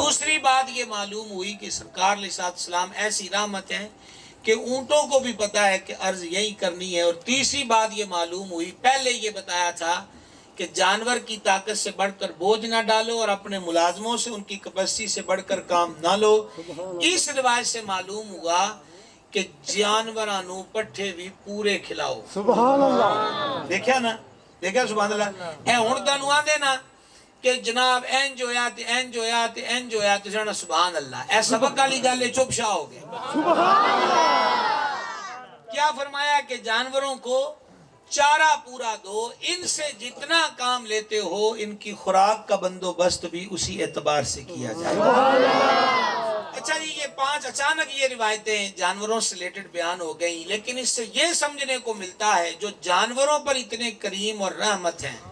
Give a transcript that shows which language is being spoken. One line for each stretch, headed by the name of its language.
Urdu: دوسری بات یہ معلوم ہوئی کہ سرکار علیہ السلام ایسی رحمت ہیں کہ اونٹوں کو بھی پتا ہے کہ عرض یہی کرنی ہے۔ اور تیسری بات یہ معلوم ہوئی، پہلے یہ بتایا تھا کہ جانور کی طاقت سے بڑھ کر بوجھ نہ ڈالو، اور اپنے ملازموں سے ان کی کیپیسٹی سے بڑھ کر کام نہ لو۔ اس روایت سے معلوم ہوا کہ جانورانو پٹھے بھی پورے کھلاؤ۔
Arabic: سبحان اللہ۔
Punjabi: دیکھا نا، دیکھا
Arabic: سبحان اللہ۔
Punjabi: اے ہن تانوں آندے نا کہ جناب اینج ہویا تے اینج ہویا تے اینج ہویا تے جانا سبحان اللہ، اے سبق والی گل ہے، چپ شاہ ہو گئے۔
Arabic: سبحان اللہ۔
Urdu: کیا فرمایا کہ جانوروں کو چارہ پورا دو، ان سے جتنا کام لیتے ہو ان کی خوراک کا بندوبست بھی اسی اعتبار سے کیا جائے۔ اچھا جی، یہ 5 اچانک یہ روایتیں جانوروں سے ریلیٹڈ بیان ہو گئیں، لیکن اس سے یہ سمجھنے کو ملتا ہے جو جانوروں پر اتنے کریم اور رحمت ہیں،